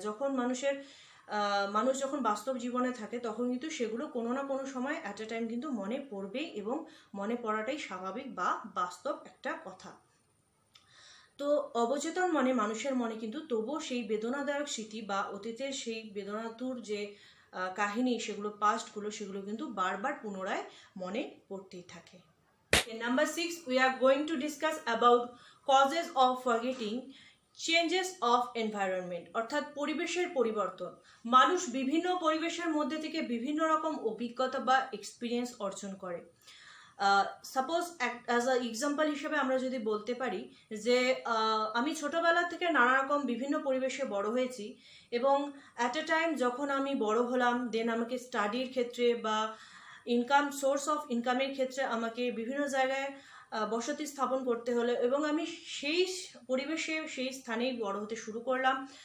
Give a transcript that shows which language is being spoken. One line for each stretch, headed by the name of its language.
Bangla: যখন মানুষ যখন বাস্তব জীবনে থাকে তখন কিন্তু সেগুলো কোনো না কোনো সময় অ্যাট এ টাইম কিন্তু মনে পড়বেই এবং মনে পড়াটাই স্বাভাবিক বা বাস্তব একটা কথা। তো অবচেতন মানুষের মনে কিন্তু তবুও সেই বেদনাদায়ক স্মৃতি বা অতীতের সেই বেদনাতুর যে কাহিনী, সেগুলো কিন্তু বারবার পুনরায় মনে পড়তেই থাকে।
English: Number 6, we are going to discuss about causes of forgetting, changes of environment,
Bangla: অর্থাৎ পরিবেশের পরিবর্তন। মানুষ বিভিন্ন পরিবেশের মধ্যে থেকে বিভিন্ন রকম অভিজ্ঞতা বা এক্সপিরিয়েন্স অর্জন করে।
English: suppose as a example
Bangla: হিসেবে আমরা যদি বলতে পারি যে আমি ছোটোবেলা থেকে নানা রকম বিভিন্ন পরিবেশে বড় হয়েছি এবং অ্যাট এ টাইম যখন আমি বড় হলাম, দেন আমাকে স্টাডির ক্ষেত্রে বা সোর্স অফ ইনকামের ক্ষেত্রে আমাকে বিভিন্ন জায়গায় বসতি স্থাপন করতে হলো এবং আমি সেই পরিবেশে সেই স্থানেই বড় হতে শুরু করলাম।